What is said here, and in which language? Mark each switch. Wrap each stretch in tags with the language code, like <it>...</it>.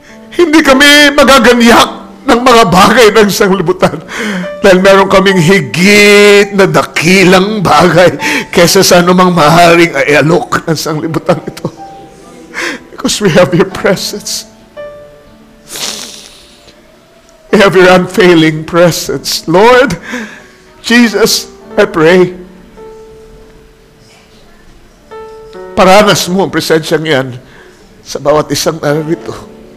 <tl>Hindi kami magaganyak ng mga bagay ng sanglibutan dahil meron kaming higit na dakilang bagay kaysa sa anumang maaaring alok ng sanglibutan ito.</tl> <en>Because we have your presence. We have your unfailing presence.</en> <tl>Lord, Jesus,</tl> <en>I pray,</en> <tl>paranas mo ang presensyang yan sa bawat isang narito.</tl>